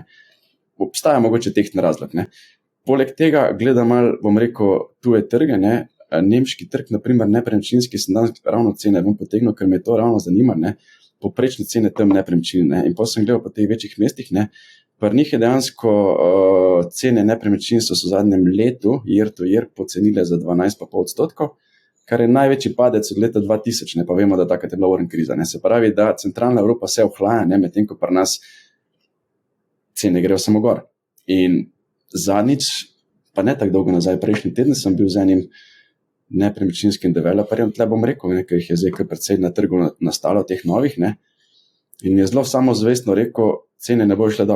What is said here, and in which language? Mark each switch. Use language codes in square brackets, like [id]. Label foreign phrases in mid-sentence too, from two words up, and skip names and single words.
[sl] Obstaja mogoče tehten razlog. Poleg tega gleda malo, bom rekel, tuje trge, nemški trg, naprimer nepremičninski, sem danes ravno cene ven potegnil, ker me to ravno zanima, poprečne cene tam nepremičnin. In potem sem gledal po teh večjih mestih, pri njih je dejansko cene nepremičnin so v zadnjem letu, [en] year to year, [sl] pocenile za 12,5%, kar je največji padec od leta 2000, pa vemo, da takrat je bila oren kriza. Se pravi, da centralna Evropa se ohlaja, medtem ko pri nas cene grejo samo gor. In zadnjič, pa ne tako dolgo nazaj, prejšnji teden sem bil z enim nepremičninskim developerjem, tle bom rekel, ker jih je zdaj kar precej na trgu nastalo teh novih, in mi je zelo samozvestno rekel, cene ne bo šle dol.